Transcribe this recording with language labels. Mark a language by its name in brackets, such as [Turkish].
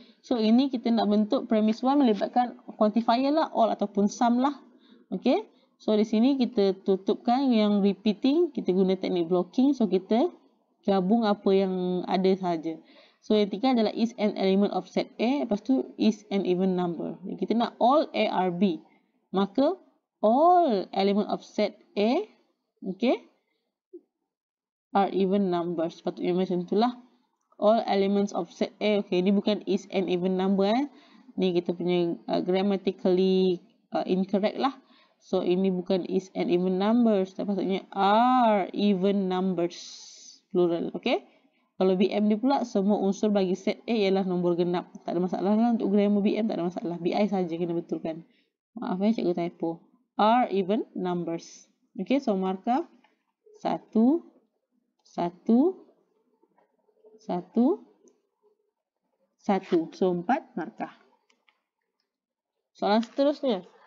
[Malay] So, ini kita nak bentuk premise 1 melibatkan quantifier lah, all ataupun some lah. Okey. So, di sini kita tutupkan yang repeating. Kita guna teknik blocking. So, kita gabung apa yang ada saja. [English] So, [Malay] yang tinggal adalah [English] is an element of set A. [Malay] Lepas tu, [English] is an even number. [Malay] Kita nak [English] all A are B. [Malay] Maka, [English] all element of set A, okay, are even numbers. [Malay] Sepatutnya macam itulah. [English] All elements of set A. Okay, [Malay] ini bukan [English] is an even number. [Malay] Ni kita punya [English] grammatically incorrect [Malay] lah. [English] So, [Malay] ini bukan [English] is an even numbers. [Malay] Sepatutnya [English] are even numbers. Plural, okay? [Malay] Kalau BM dia pula, semua unsur bagi set A ialah nombor genap. Tak ada masalah lah untuk grammar BM, tak ada masalah. BI saja kena betulkan. Maaf ya, cikgu typo. [English] Are even numbers. Okay, so [Malay] markah 1, 1, 1, 1. So, 4 markah. Soalan seterusnya.